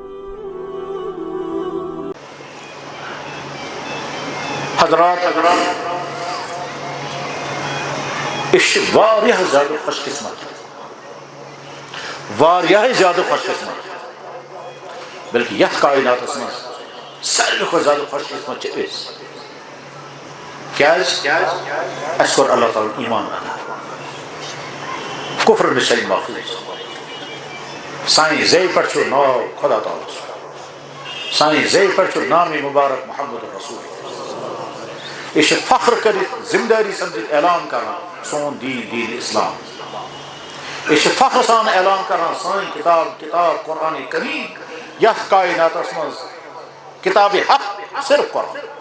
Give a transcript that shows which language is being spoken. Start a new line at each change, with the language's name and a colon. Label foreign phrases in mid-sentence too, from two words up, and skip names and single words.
Kashmiri: حضرات اس واریاہ زیادہ خوش قسمت بلکہ یتھ کائنات مز ساروی کھۄتہٕ زیادہ خوش قسمت کیٛازِ اَسہِ کوٚر اللہ تعالیٰ ایمان عطا کفر نِش محفوظ سانہِ زیٚیہِ پٮ۪ٹھ چھُ ناو خدا تعالیٰ سانہِ زیٚیہِ پٮ۪ٹھ چھُ نام مبارک محمد رسول یہ چھِ فخر کٔرِتھ ذمہ دٲری سمجھِتھ اعلان کران سون دین اسلام یہ چھِ فخر سان اعلان کران سٲنۍ کتاب قرآن کریم یتھ کائناتس منٛز کتاب حق صرف قرآن